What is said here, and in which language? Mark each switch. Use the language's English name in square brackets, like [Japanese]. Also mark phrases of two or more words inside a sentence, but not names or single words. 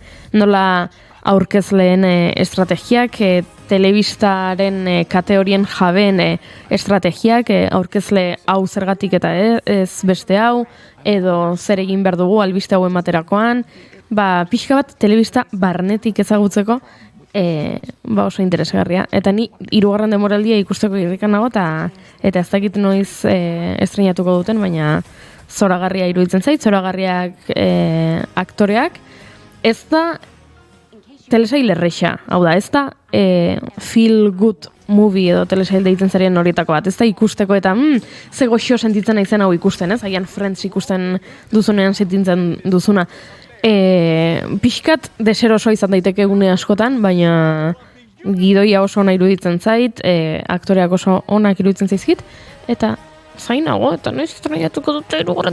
[Basque] Nola aurkezleen estrategiak, telebistaren kate horien jabeen estrategiak, aurkezle hau zergatik eta ez beste hau, edo zer egin behar dugu albiste hauen baterakoan, pixka bat telebista barnetik ezagutzeko, oso interesgarria. Eta ni 3. denboraldia ikusteko irrikan nago, eta ez dakit noiz estrenatuko duten, baina zoragarria iruditzen zait, zoragarriak aktoreak. Ez da telesail erreixa, hau da, ez da [English] feel good movie [Basque] edo telesail deitzen zarien horietako bat, ez da ikusteko eta ze goxo sentitzen naizen hau ikusten, ez? Haian Friends ikusten duzunean sentitzen duzuna. Pixkat deseroso izan daiteke gune askotan, baina gidoia oso ona iruditzen zait, aktoreak oso onak iruditzen zaizkit, eta zainago, eta noiz estrenatuko dute 3.